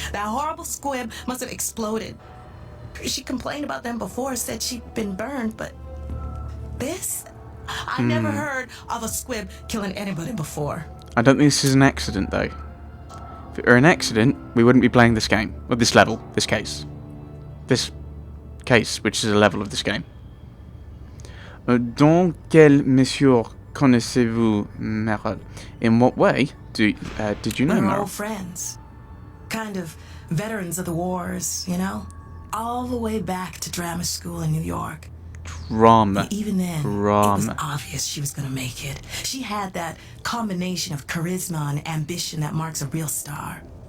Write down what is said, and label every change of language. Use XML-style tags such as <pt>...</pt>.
<en>That horrible squib must have exploded. She complained about them before, said she'd been burned, but this? I never heard of a squib killing anybody before. I don't think this is an accident, though. If it were an accident, we wouldn't be playing this game. Or this level, this case. This case, which is a level of this game.</en> <fr>Dans quelle mesure connaissez-vous Meryl?</fr> <en>In what way did you know We're Meryl? old friends. Kind of veterans of the wars, you know? All the way back to drama school in New York. Drama. And even then, it was obvious she was gonna make it. She had that combination of charisma and ambition that marks a real star.</en>